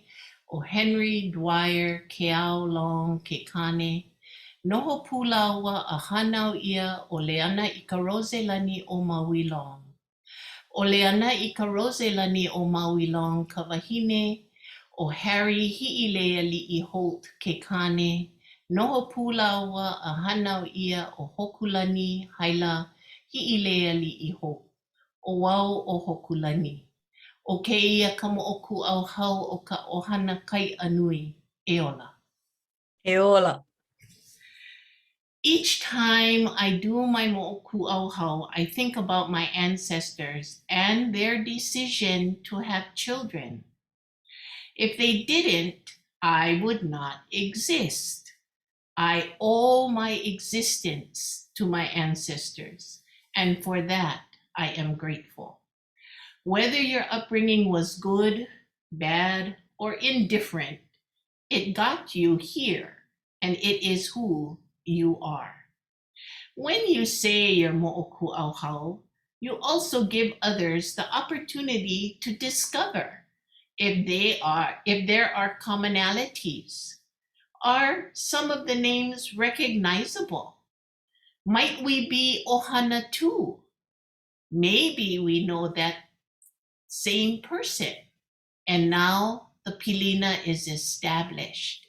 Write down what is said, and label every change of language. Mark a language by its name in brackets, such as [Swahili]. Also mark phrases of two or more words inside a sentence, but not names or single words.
[Hawaiian] O Henry Dwyer ke ao long ke kane. Noho pūlau wa a hanau ia o Leana i ka rose lani o Maui long. O Leana i ka rose lani o Maui long ka wahine. O Harry hiʻilea liʻi Holt ke kane. Noho pūlau wa a hanau ia o Hōkūlani haila hiʻilea liʻi Holt. O wau o Hōkūlani. O keia ka moʻokūʻauhau o ka ʻohana kai anui. E ola. E ola. [English] Each time I do my moʻokūʻauhau, I think about my ancestors and their decision to have children. If they didn't, I would not exist. I owe my existence to my ancestors, and for that, I am grateful. Whether your upbringing was good, bad, or indifferent, it got you here, and it is who you are. When you say your moʻokūʻauhau, you also give others the opportunity to discover if there are commonalities. Are some of the names recognizable? Might we be ohana too? Maybe we know that same person, and now the Pilina is established.